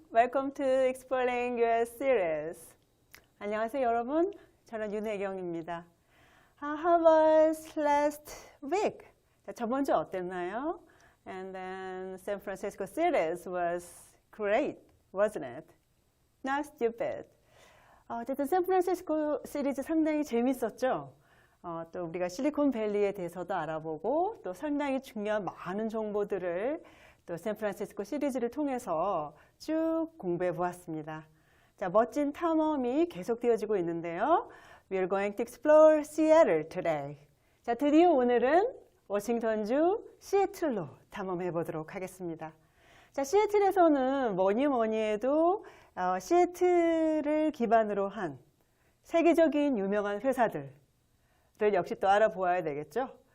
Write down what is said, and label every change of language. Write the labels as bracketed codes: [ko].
[en] Welcome to Exploring US series. [ko] 안녕하세요 여러분. 저는 윤혜경입니다. [en] How was last week? [ko] 저번 주 어땠나요? [en] And then San Francisco series was great, wasn't it? Not stupid. [ko] 어쨌든 샌프란시스코 시리즈 상당히 재밌었죠. 또 우리가 실리콘밸리에 대해서도 알아보고 또 상당히 중요한 많은 정보들을 또 샌프란시스코 시리즈를 통해서 쭉 공부해 보았습니다. 자, 멋진 탐험이 계속되어지고 있는데요. [en] We are going to explore Seattle today. [ko] 자, 드디어 오늘은 워싱턴주 시애틀로 탐험해 보도록 하겠습니다. 자, 시애틀에서는 뭐니 해도 시애틀을 기반으로 한 세계적인 유명한 회사들을 역시 또 알아보아야 되겠죠.